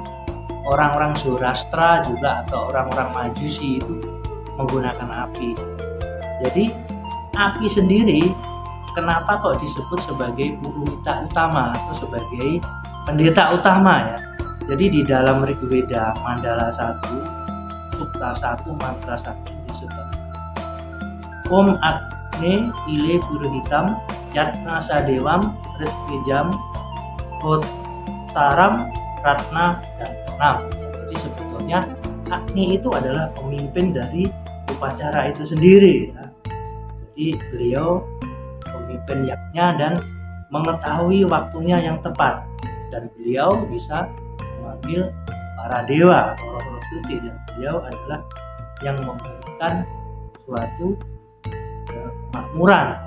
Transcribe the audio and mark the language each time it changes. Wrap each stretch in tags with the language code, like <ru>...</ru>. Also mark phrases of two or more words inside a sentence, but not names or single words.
<id>Orang-orang Zoroastra juga atau orang-orang Majusi itu menggunakan api. Jadi api sendiri kenapa kok disebut sebagai purohita utama atau sebagai pendeta utama ya. Jadi di dalam Rigveda Mandala 1 Sukta 1 mantra 1 disebut</id> <sa>Om Agne Ile Purohitam Yatna Sadewam Ritvijam Hotaram Ratna dan Nam.</sa> <id>Jadi sebetulnya Agni itu adalah pemimpin dari upacara itu sendiri ya. Jadi beliau pemimpin yajna dan mengetahui waktunya yang tepat, dan beliau bisa memanggil para dewa atau roh-roh suci, dan beliau adalah yang memberikan suatu kemakmuran ya.</id>